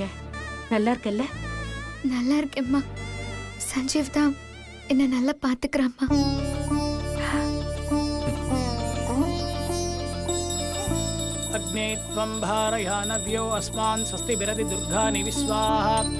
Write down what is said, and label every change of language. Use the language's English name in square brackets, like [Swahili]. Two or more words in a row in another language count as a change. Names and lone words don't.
[Tamil] நல்லா இருக்கல்ல? நல்லா இருக்கேம்மா. சஞ்சீவ் தான் என்ன நல்லா பாத்துக்கிறாம்மா. [Sanskrit] अग्ने त्वं भारयानव्यो अस्मान् स्वस्ति बिरदि दुर्गानि विश्वाहा.